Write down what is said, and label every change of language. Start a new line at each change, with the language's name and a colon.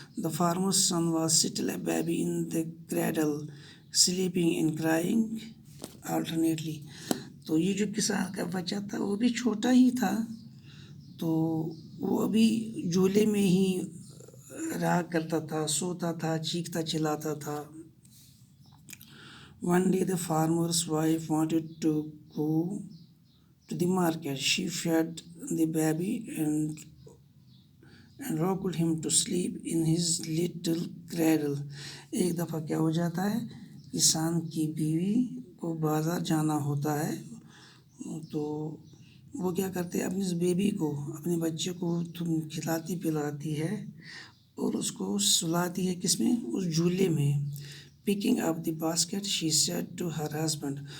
English: The farmer's son was still a baby in the cradle, sleeping and crying alternately.
Urdu: تو یہ جو کسان کا بچہ تھا وہ بھی چھوٹا ہی تھا, تو وہ ابھی جھولے میں ہی رہا کرتا تھا, سوتا تھا, چیختا چلاتا تھا.
English: One day the farmer's wife wanted to go to the market. She fed the baby and rocked him to sleep in his little cradle.
Urdu: ایک دفعہ کیا ہو جاتا ہے, کسان کی بیوی کو بازار جانا ہوتا ہے, تو وہ کیا کرتے ہیں, اپنے بیبی کو, اپنے بچے کو کھلاتی پلاتی ہے اور اس کو سلاتی ہے کس میں, اس جھولے میں.
English: Picking up the basket, she said to her husband.